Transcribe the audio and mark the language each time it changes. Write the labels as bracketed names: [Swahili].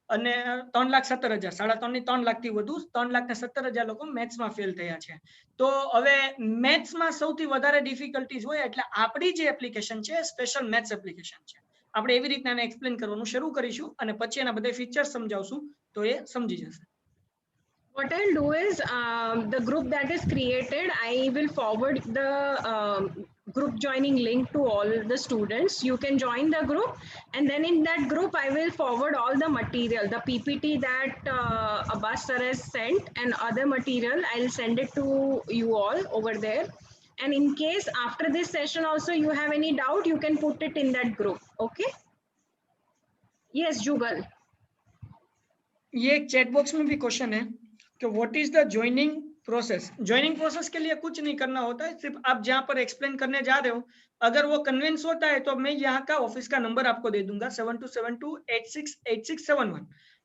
[Gujarati] અને 3,17,000, 3.5 ની 3 લાખથી વધુ 3,17,000 લોકો મેથ્સમાં ફેલ થયા છે. તો હવે મેથ્સમાં સૌથી વધારે ડિફિકલ્ટીઝ હોય એટલે આપણી જે એપ્લિકેશન છે સ્પેશિયલ મેથ્સ એપ્લિકેશન છે. આપણે એવી રીતના એને એક્સપ્લેન કરવાનું શરૂ કરીશું અને પછી એના બધા ફીચર્સ સમજાવશું તો એ સમજી જશે. [English] What I'll do is the group that is created, I will forward the group joining link to all the students. You can join the group, and then in that group I will forward all the material, the PPT that Abbas sir has sent and other material. I'll send it to you all over there, and in case after this session also you have any doubt, you can put it in that group. Okay? Yes, Jugal. [Hindi] ये एक chat box में भी question है कि [English] What is the joining process. [Hindi] Joining process के लिए कुछ नहीं करना होता है, सिर्फ आप जहां पर एक्सप्लेन करने जा रहे हो अगर वो कन्विंस होता है तो मैं यहाँ का ऑफिस का नंबर आपको दे दूंगा 7272868671।